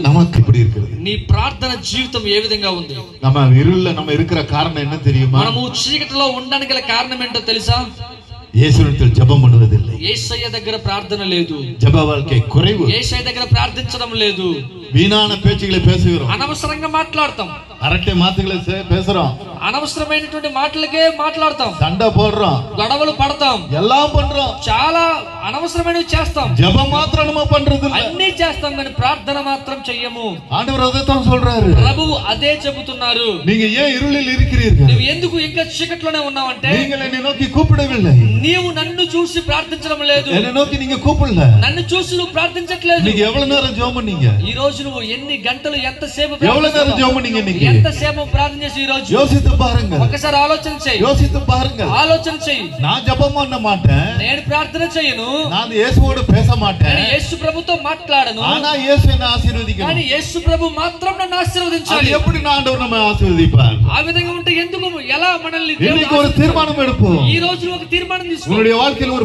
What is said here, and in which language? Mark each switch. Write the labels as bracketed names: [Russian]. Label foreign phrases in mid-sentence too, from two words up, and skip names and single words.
[Tamil] நமக்கு இப்படி இருக்கிறது. [Telugu] నీ ప్రార్థన జీవితం ఏ విధంగా ఉంది? [Tamil] நம்ம இருள்ல நம்ம இருக்கிற காரணம் என்ன தெரியுமா? [Telugu] మనము చీకటిలో ఉండడానికి గల కారణం ఏంటో తెలుసా? [Tamil] இயேசுவிடத்தில் ஜெபம் பண்ணுவதில்லை. [Telugu] యేసయ్య దగ్గర ప్రార్థన లేదు. [Tamil] ஜெப வாழ்க்கை குறைவு. [Telugu] యేసయ్య దగ్గర ప్రార్థించడం లేదు. [Tamil] வீணான பேச்சுகளை பேசுகிறோம், [Telugu] అనవసరంగా మాట్లాడతాం, [Tamil] அரட்டை மாத்துகளை பேசுறோம், [Telugu] అనవసరమైనటువంటి మాటలకే మాట్లాడతాం, [Tamil] சண்டை போடுறோம், [Telugu] గొడవలు పడతాం, [Tamil] எல்லாம் பண்றோம், [Telugu] చాలా అనవసరమైనవి చేస్తాం. [Tamil] ஜெபம் மாத்திரம் நம்ம பண்றது இல்ல, [Telugu] అన్ని చేస్తాం కానీ ప్రార్థన మాత్రం చెయ్యము. [Tamil] ஆண்டவர் அதைத்தான் சொல்றாரு. [Telugu] ప్రభువు అదే చెబుతున్నారు. [Tamil] நீங்க ஏன் இருளில் இருக்கிறீர்கள்? [Telugu] నువ్వు ఎందుకు ఇంకా చీకట్లోనే ఉన్నావంటే, [Tamil] நீங்கள் என்னை நோக்கி கூப்பிடவில்லை, [Telugu] నీవు నన్ను చూసి ప్రార్థించడం లేదు, [Tamil] என்னை நோக்கி நீங்க கூப்பிடல, [Telugu] నన్ను చూసి నువ్వు ప్రార్థించట్లేదు. [Tamil] நீங்க எவ்வளவு நேரம் ஜெபம் பண்ணீங்க? [Telugu] ఈ రోజు నువ్వు ఎన్ని గంటలు, ఎంతసేపు, [Tamil] எவ்வளவு நேரம் ஜெபம் பண்ணீங்க? [Telugu] ఎంతసేపు ప్రార్థన చేసి ఈ రోజు [Tamil] யோசித்து பாருங்க. [Telugu] ఒకసారి ఆలోచన చేయి, [Tamil] யோசித்து பாருங்க. [Telugu] ఆలోచన చేయి. [Tamil] நான் ஜெபம் பண்ண மாட்டேன், [Telugu] నేను ప్రార్థన చేయను, [Tamil] நான் இயேசுவோடு பேச மாட்டேன், [Telugu] నేను యేసు ప్రభుతో మాట్లాడను, [Tamil] ஆனா இயேசு என்ன ஆசீர்வதிக்கணும். [Telugu] కానీ యేసు ప్రభు మాత్రం నన్ను ఆశీర్వదించాలి. [Tamil] எப்படி நான் ஆண்டவர் நம்ம ஆசீர்வதிப்பார்? [Telugu] ఆ విధంగా ఉంటే ఎందుకు ఎలా మనల్ని [Tamil] இன்னைக்கு ஒரு தீர்மானம் எடுப்போம். [Telugu] ఈ రోజు ఒక తీర్మానం తీసుకో. [Tamil] உன்னுடைய வாழ்க்கையில் ஒரு